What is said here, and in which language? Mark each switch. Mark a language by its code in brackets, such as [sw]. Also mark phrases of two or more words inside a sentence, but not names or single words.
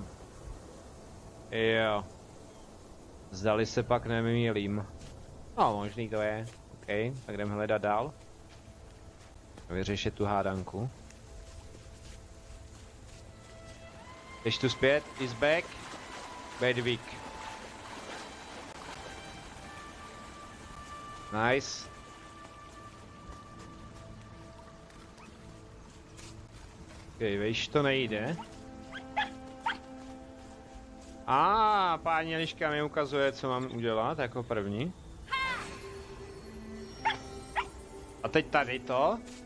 [cs] Jo. Zdali se pak nemýlím. No, možný to je. OK, tak jdem hledat dál. Vyřešit tu hádanku. Jdeš tu zpět, [en] is back. Bad week. Nice. [cs] OK, víš, to nejde. Páni Eliška mi ukazuje, co mám udělat jako první. A teď tady to.